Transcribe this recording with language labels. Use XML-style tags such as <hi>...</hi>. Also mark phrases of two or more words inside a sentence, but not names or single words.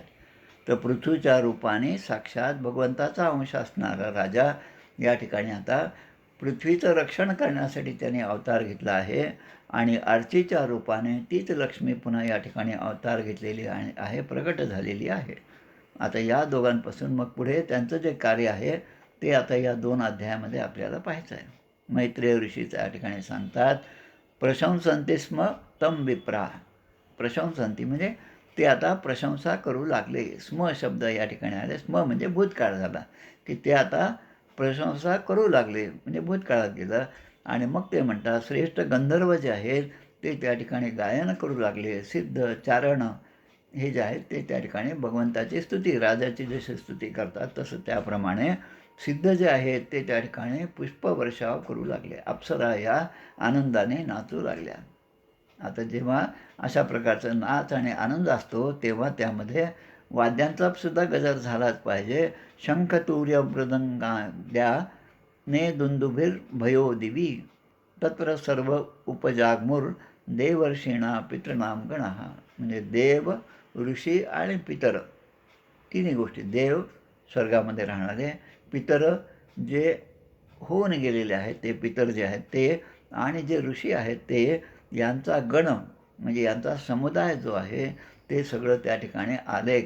<mr>तर पृथ्वीच्या रूपाने साक्षात भगवंताचा अंश असणारा राजा या ठिकाणी आता पृथ्वीचं रक्षण करण्यासाठी त्याने अवतार घेतला आहे आणि अर्चीच्या रूपाने तीच लक्ष्मी पुन्हा या ठिकाणी अवतार घेतलेली आहे, प्रगट झालेली आहे. आता या दोघांपासून मग पुढे त्यांचं जे कार्य आहे ते आता या 2 अध्यायामध्ये आपल्याला पाहायचं आहे. मैत्रेय ऋषी त्या ठिकाणी सांगतात,</mr> <sa>प्रशंसन्ति स्म तं विप्रा.</sa> <mr>प्रशंसन्ति म्हणजे ते आता प्रशंसा करू लागले. स्म शब्द या ठिकाणी आले. स्म म्हणजे भूतकाळ झाला, की ते आता प्रशंसा करू लागले, म्हणजे भूतकाळात गेलं. आणि मग ते म्हणतात श्रेष्ठ गंधर्व जे आहेत ते त्या ठिकाणी गायन करू लागले. सिद्ध, चारण हे जे आहेत ते त्या ठिकाणी भगवंताची स्तुती, राजाची जशी स्तुती करतात तसं त्याप्रमाणे सिद्ध जे आहेत ते त्या ठिकाणी पुष्पवर्षाव करू लागले. अप्सरा या आनंदाने नाचू लागल्या. आता जेव्हा अशा प्रकारचा नाच आणि आनंद असतो तेव्हा त्यामध्ये वाद्यांचा सुद्धा गजर झालाच पाहिजे.</mr> <sa>शंख तूर्य मृदंगाद्या ने दुंदुभिर भयो दिवी तत्र सर्व उपजागमुर देवर्षीणा पितृनाम गणः.</sa> <mr>म्हणजे देव, ऋषी आणि पितर तिन्ही गोष्टी. देव स्वर्गामध्ये राहणारे, पितर जे होऊन गेलेले आहेत ते पितर जे आहेत ते, आणि जे ऋषी आहेत ते, यांचा गण म्हणजे यांचा समुदाय जो आहे ते सगळं त्या ठिकाणी आले.</mr>